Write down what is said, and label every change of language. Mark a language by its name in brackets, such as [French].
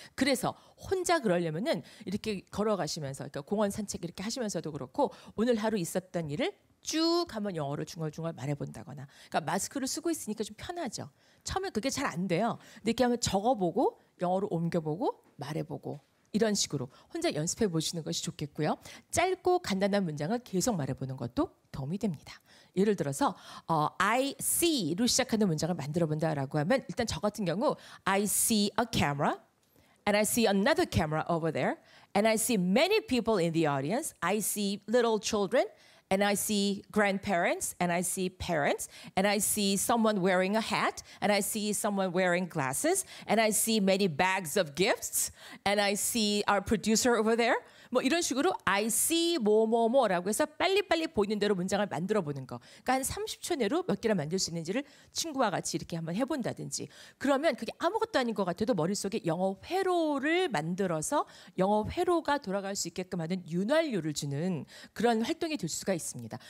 [Korean] 그래서 혼자 그러려면은 이렇게 걸어가시면서 그러니까 공원 산책 이렇게 하시면서도 그렇고 오늘 하루 있었던 일을 쭉 한번 영어로 중얼중얼 말해본다거나 그러니까 마스크를 쓰고 있으니까 좀 편하죠. 처음에 그게 잘 안 돼요. 근데 이렇게 한번 적어보고 영어로 옮겨보고 말해보고 이런 식으로 혼자 연습해 보시는 것이 좋겠고요. 짧고 간단한 문장을 계속 말해보는 것도 도움이 됩니다. 예를 들어서 I see로 시작하는 문장을 만들어 본다라고 하면 일단 저 같은 경우 [English] I see a camera and I see another camera over there and I see many people in the audience. I see little children and I see grandparents and I see parents and I see someone wearing a hat and I see someone wearing glasses and I see many bags of gifts and I see our producer over there. [Korean] 뭐 이런 식으로 [English] I see [Korean] 뭐뭐뭐라고 해서 빨리빨리 보이는 대로 문장을 만들어 보는 거. 그러니까 한 30초 내로 몇 개를 만들 수 있는지를 친구와 같이 이렇게 한번 해본다든지 그러면 그게 아무것도 아닌 것 같아도 머릿속에 영어 회로를 만들어서 영어 회로가 돌아갈 수 있게끔 하는 윤활유를 주는 그런 활동이 될 수가 있습니다.